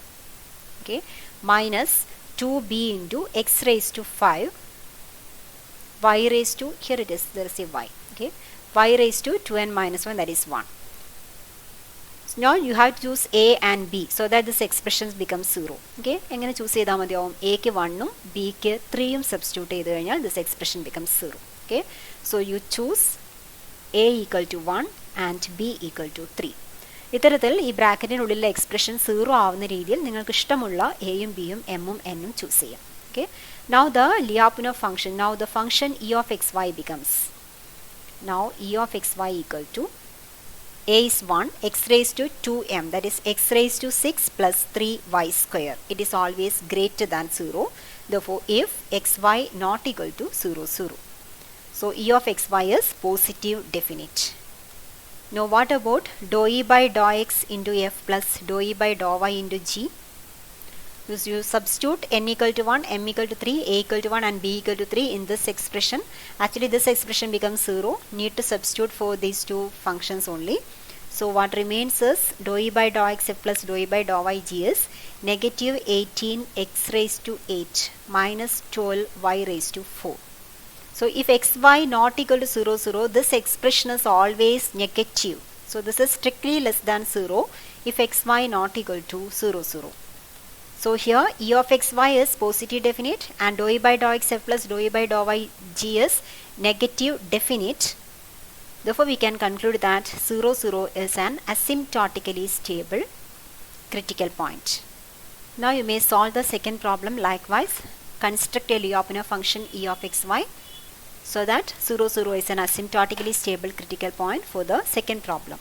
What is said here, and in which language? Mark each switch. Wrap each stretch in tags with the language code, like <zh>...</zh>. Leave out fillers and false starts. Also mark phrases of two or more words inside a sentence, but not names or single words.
<en>Okay, minus 2b into x raised to 5 y raised to, here it is, there is a y. Okay, y raised to 2n minus 1, that is 1. So now you have to choose a and b so that this expression becomes 0.</en> <ml>Okay, എങ്ങനെ ചൂസ് ചെയ്താൽ മതിയാവും? എക്ക് 1ഉം ബിക്ക് 3ഉം സബ്സ്റ്റിറ്റ്യൂട്ട് ചെയ്ത് കഴിഞ്ഞാൽ</ml> <en>this expression becomes 0. Okay, so you choose a equal to 1 and b equal to 3.</en> <ml>ഇത്തരത്തിൽ ഈ ബ്രാക്കറ്റിനുള്ളിലുള്ള എക്സ്പ്രഷൻ 0 ആവുന്ന രീതിയിൽ നിങ്ങൾക്ക് ഇഷ്ടമുള്ള എയും ബിയും എമ്മും എന്നും ചൂസ് ചെയ്യാം.</ml> <en>Okay, now the Lyapunov function, now the function e of xy becomes, now e of xy equal to a is 1 x raised to 2m, that is x raised to 6 plus 3y square. It is always greater than 0. Therefore if xy not equal to 0 0, so e of xy is positive definite. Now what about dou e by dou x into f plus dou e by dou y into g? You substitute n equal to 1, m equal to 3, a equal to 1 and b equal to 3 in this expression. Actually this expression becomes 0. Need to substitute for these two functions only. So what remains is dou e by dou x f plus dou e by dou y g is negative 18 x raised to 8 minus 12 y raised to 4. So if xy not equal to 0 0, this expression is always negative. So this is strictly less than 0 if xy not equal to 0 0. So here e of xy is positive definite and dou e by dou x f plus dou e by dou y g is negative definite. Therefore we can conclude that 0 0 is an asymptotically stable critical point. Now you may solve the second problem likewise. Construct a Lyapunov function e of xy so that 0 0 is an asymptotically stable critical point for the second problem.</en>